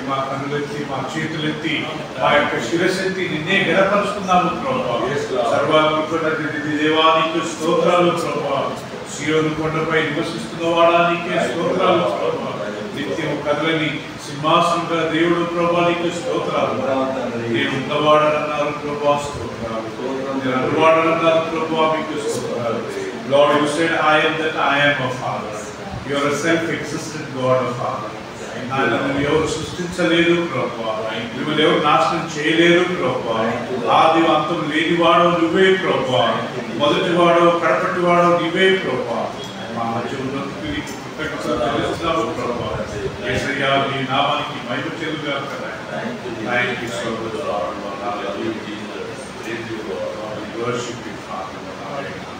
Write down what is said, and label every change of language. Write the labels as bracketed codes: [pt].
[te] కన్నులెత్తి మా చేతులెత్తి మా యొక్క శిరస్సెత్తి నిన్నే గణపరుస్తున్నాము ప్రభువా సర్వ కృపణనిధి దేవానికి స్తోత్రాలు ప్రభువా సియోను కొండపై నివసిస్తున్న వాడానికి స్తోత్రాలు ప్రభువా నిత్యం కదలని సింహాసనంగా దేవుడు ప్రభువానికి స్తోత్రాలు నేను ఉన్నవాడనన్నారు ప్రభువా స్తోత్రాలు నేను అనువాడనన్నారు ప్రభువా మీకు స్తోత్రాలు [en] Lord, you said, I am that I am a Father. You are a self-existent God of Father. [te] నన్ను ఎవరు సృష్టించలేదు ప్రభువా మిమ్మల్ని ఎవరు నాశనం చేయలేరు ప్రభువా ఆది అంతం లేనివాడు నువ్వే ప్రభువా మొదటివాడు కడపటివాడు నువ్వే ప్రభువా మా మధ్య ఉన్నందుకు నీకు కృతజ్ఞతలు చెల్లిస్తున్నాము ప్రభువా యేసయ్యా నీ నామానికి మహిమ చెందుగాక [en] thank you so much Lord hallelujah worship you Father